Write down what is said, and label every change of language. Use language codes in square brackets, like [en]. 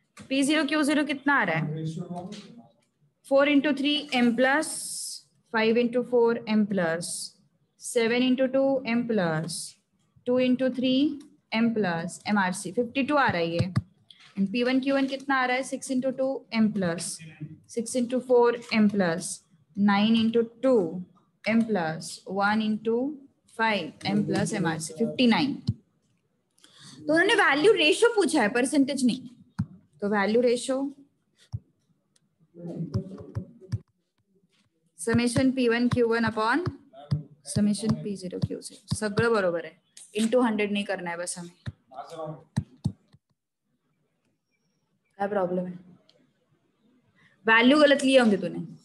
[hi] P0 Q0 कितना आ रहा है? [en] 4 into 3 m plus 5 into 4 m plus 7 into 2 m plus 2 into 3 m plus MRC 52 [hi] आ रहा है ये. And P1 Q1 कितना आ रहा है? [en] 6 into 2 m plus 6 into 4 m plus 9 into 2 m plus 1 into 5 m plus MRC 59. [hi] तो उन्होंने वैल्यू रेशियो पूछा है, परसेंटेज नहीं. [en] तो value ratio summation P1 Q1 upon summation P0 Q0 [mr] सगळं बरोबर आहे. [hi] इंटू 100 नहीं करना है बस हमें. क्या प्रॉब्लम है? वैल्यू गलत लिए होंगे तूने.